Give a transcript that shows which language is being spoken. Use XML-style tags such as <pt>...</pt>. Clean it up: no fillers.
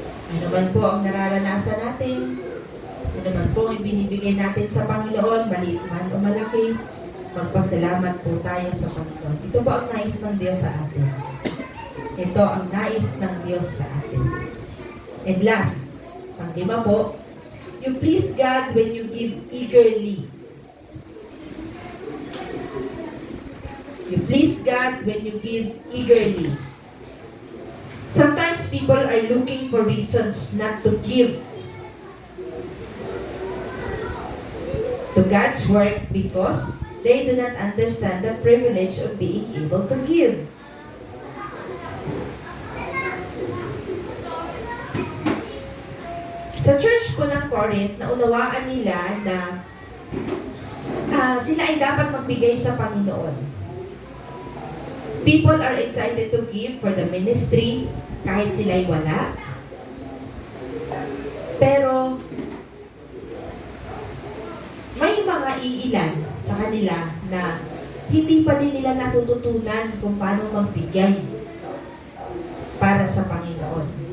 <tl>Ano naman po ang nararanasan natin? Ano naman po ang binibigay natin sa Panginoon, maliit man o malaki, magpasalamat po tayo sa Panginoon. Ito po ang nais ng Diyos sa atin. Ito ang nais ng Diyos sa atin.</tl> <en>And last,</en> <tl>pang-lima po,</tl> <en>you please God when you give eagerly. You please God when you give eagerly. Sometimes people are looking for reasons not to give to God's work because they do not understand the privilege of being able to give.</en> <tl>Sa church po ng Corinth, naunawaan nila na sila ay dapat magbigay sa Panginoon.</tl> <en>People are excited to give for the ministry</en> <tl>kahit sila'y wala. Pero may mga iilan sa kanila na hindi pa din nila natututunan kung paano magbigay para sa Panginoon.</tl>